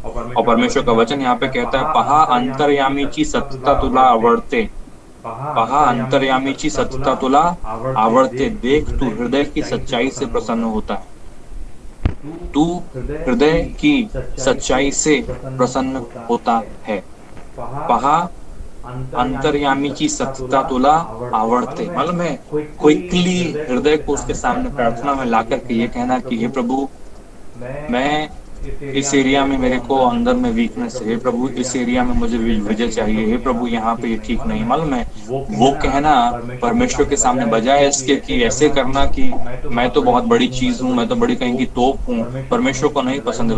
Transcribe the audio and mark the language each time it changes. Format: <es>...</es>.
<hi>और परमेश्वर का वचन यहाँ पे कहता है</hi> <mr>पहा अंतर्यामीची सत्यता तुला आवडते,</mr> <hi>पहा अंतर्यामीची सत्यता तुला आवडते, देख तू हृदय की सच्चाई से प्रसन्न होता है, तू हृदय की सच्चाई से प्रसन्न होता है।</hi> <mr>पहा अंतर्यामीची सत्यता तुला आवडते।</mr> <hi>मालूम है क्विकली हृदय को उसके सामने प्रार्थना में ला करके ये कहना कि हे प्रभु, मैं इस एरिया में मेरे को अंदर में वीकनेस है, हे प्रभु इस एरिया में मुझे विजय चाहिए, हे प्रभु यहाँ पे ये ठीक नहीं। मालूम है वो कहना परमेश्वर के सामने, बजाय इसके कि ऐसे करना कि मैं तो बहुत बड़ी चीज हूँ, मैं तो बड़ी कहीं की तोप हूँ, परमेश्वर को नहीं पसंद है।</hi>